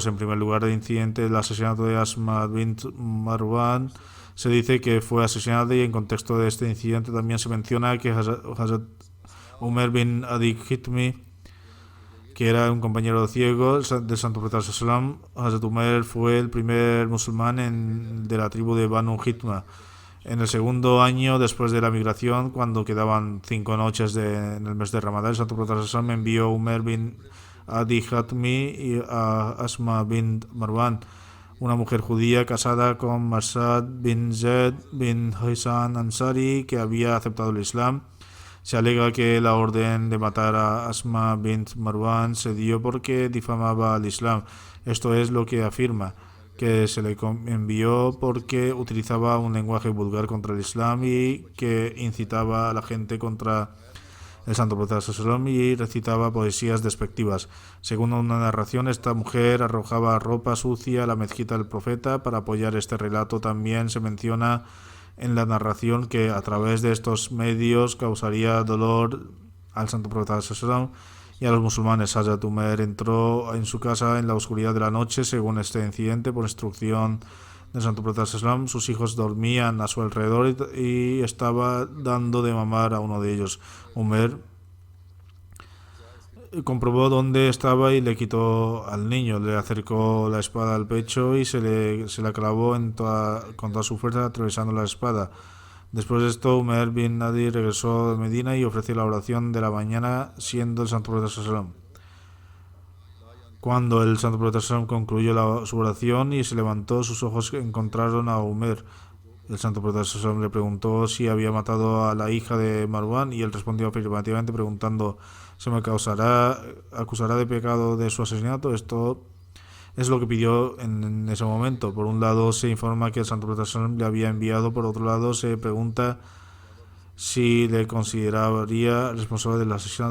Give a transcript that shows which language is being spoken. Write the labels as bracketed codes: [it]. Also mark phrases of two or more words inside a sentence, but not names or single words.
[es] En primer lugar, el incidente del asesinato de Asma bint Marwan se dice que fue asesinada, y en contexto de este incidente también se menciona que Hazrat Umar bin Adi Hitmi, que era un compañero ciego del santo profeta sallam, Hazrat Umar fue el primer musulmán de la tribu de Banu Hitma. En el segundo año después de la migración, cuando quedaban 5 noches en el mes de Ramadán, el santo profeta sallam envió a Umar bin Adi Hatmi y a Asma bint Marwan, una mujer judía casada con Marsad bin Zaid bin Hisan Ansari, que había aceptado el Islam. Se alega que la orden de matar a Asma bint Marwan se dio porque difamaba al Islam. Esto es lo que afirma, que se le envió porque utilizaba un lenguaje vulgar contra el Islam y que incitaba a la gente contra el santo profeta [ar] صلى الله عليه وسلم [es] y recitaba poesías despectivas. Según una narración, esta mujer arrojaba ropa sucia a la mezquita del profeta. Para apoyar este relato también se menciona en la narración que a través de estos medios causaría dolor al santo profeta [ar] صلى الله عليه وسلم [es] y a los musulmanes. Hazrat Umar entró en su casa en la oscuridad de la noche. Según este incidente, por instrucción del santo profeta [ar] صلى الله عليه وسلم, [es] sus hijos dormían a su alrededor y estaba dando de mamar a uno de ellos. Umar comprobó dónde estaba y le quitó al niño, le acercó la espada al pecho y se la clavó con toda su fuerza, atravesando la espada. Después de esto, Umar bin Adi regresó de Medina y ofreció la oración de la mañana, siendo el santo profeta [ar] صلى الله عليه وسلم. [es] Cuando el santo profeta [ar] صلى الله عليه وسلم [es] concluyó su oración y se levantó, sus ojos encontraron a Umar. El santo profeta [ar] صلى الله عليه وسلم [es] le preguntó si había matado a la hija de Marwan, y él respondió afirmativamente, preguntando: ¿se me acusará de pecado de su asesinato? Es lo que pidió en ese momento. Por un lado se informa que el Santo Profeta [ar] صلى الله عليه وسلم [es] le había enviado, por otro lado se pregunta si le consideraría responsable del asesinato.